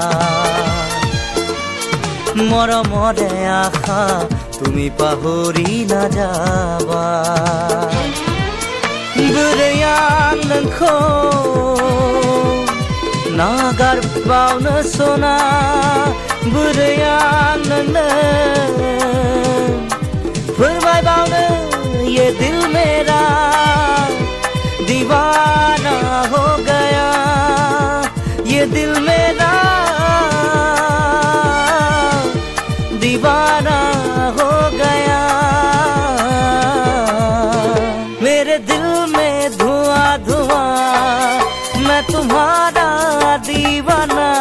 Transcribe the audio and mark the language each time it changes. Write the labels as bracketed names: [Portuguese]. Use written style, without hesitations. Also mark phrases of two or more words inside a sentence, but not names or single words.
[Assamese] মৰমৰে আশা তুমি পাহৰি নাযাবা। [Bodo] बोरैयां नोंखौ नागारबावनो सना, बोरैयां नोंनो फोरमायबावनो [Hindi] ये दिल मेरा दीवाना हो गया। ये दिल मेरा दीवाना हो गया। मेरे दिल में धुआं धुआं, मैं तुम्हारा दीवाना।